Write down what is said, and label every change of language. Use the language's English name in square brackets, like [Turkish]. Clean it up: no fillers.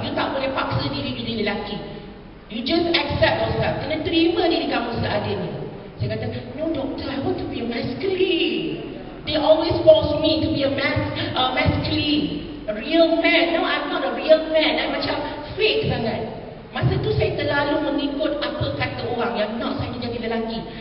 [Malay] You tak boleh paksa diri jadi lelaki. [English] You just accept yourself. [Malay] Kena terima diri kamu seadanya. Saya kata, [English] no doctor, I want to be a masculine. They always force me to be a masculine. A real man. No, I'm not a real man. I'm [Malay] macam fake sangat. Masa tu saya terlalu mengikut apa kata orang yang nak saya jadi lelaki.